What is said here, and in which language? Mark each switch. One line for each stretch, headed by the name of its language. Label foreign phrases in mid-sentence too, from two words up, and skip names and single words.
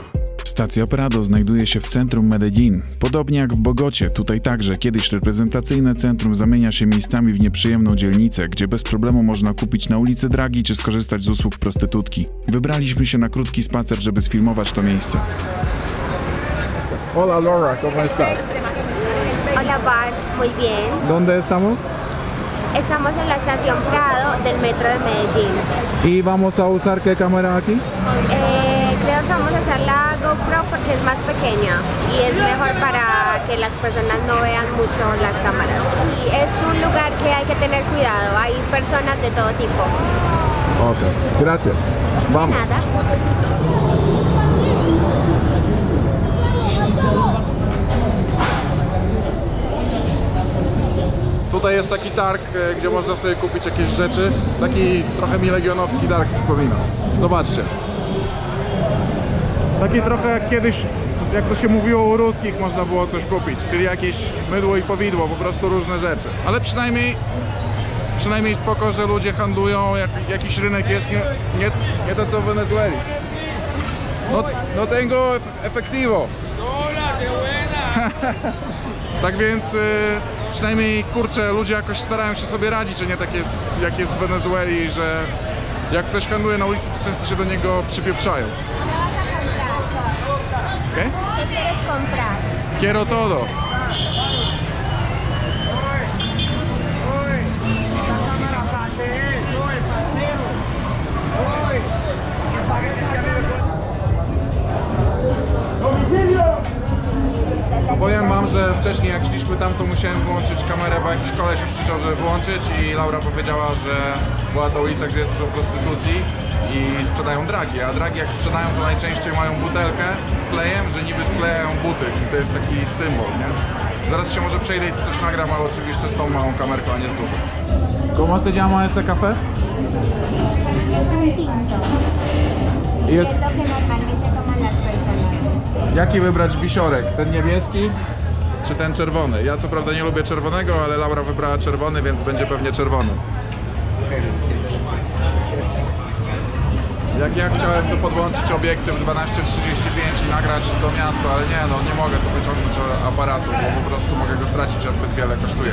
Polish: Stacja Prado znajduje się w centrum Medellin. Podobnie jak w Bogocie, tutaj także kiedyś reprezentacyjne centrum zamienia się miejscami w nieprzyjemną dzielnicę, gdzie bez problemu można kupić na ulicy dragi czy skorzystać z usług prostytutki. Wybraliśmy się na krótki spacer, żeby sfilmować to miejsce.
Spanish: Hola Laura, ¿cómo estás? Hola Bart, muy bien. ¿Dónde estamos? Estamos en la estación Prado del metro de Medellín. ¿Y vamos a usar qué cámara aquí? Creo que vamos a usar la GoPro porque es más pequeña y es mejor para que las personas no vean mucho las cámaras. Y es un lugar que hay que tener cuidado, hay personas de todo tipo. Ok, gracias. Vamos. De nada.
Polish: Tutaj jest taki targ, gdzie można sobie kupić jakieś rzeczy. Taki trochę mi legionowski targ przypomina. Zobaczcie. Taki trochę jak kiedyś, jak to się mówiło u ruskich, można było coś kupić. Czyli jakieś mydło i powidło, po prostu różne rzeczy. Ale przynajmniej spoko, że ludzie handlują, jakiś rynek jest, nie to co w Wenezueli.
Spanish: No tengo efectivo.
Polish: Tak więc przynajmniej kurczę, ludzie jakoś starają się sobie radzić, a nie tak jest jak jest w Wenezueli, że jak ktoś handluje na ulicy, to często się do niego przypieprzają.
Spanish: ¿Qué? ¿Qué quieres comprar? Quiero todo.
Polish: Powiem wam, że wcześniej jak szliśmy tam, to musiałem wyłączyć kamerę, bo jakiś koleś już krzyczał, żeby wyłączyć i Laura powiedziała, że była to ulica, gdzie jest dużo prostytucji i sprzedają dragi, a dragi jak sprzedają to najczęściej mają butelkę z klejem, że niby sklejają buty i to jest taki symbol, nie? Zaraz się może przejdę i coś nagram, ale oczywiście z tą małą kamerką, a nie z dużą.
Spanish: ¿Cómo se llama ese café? Es un tinto. Y es... Es lo que normalmente toman las personas.
Polish: Jaki wybrać wisiorek? Ten niebieski czy ten czerwony? Ja co prawda nie lubię czerwonego, ale Laura wybrała czerwony, więc będzie pewnie czerwony. Jak ja chciałem tu podłączyć obiektyw 12-35 i nagrać do miasta, ale nie, no nie mogę tu wyciągnąć aparatu, bo po prostu mogę go stracić, a zbyt wiele kosztuje.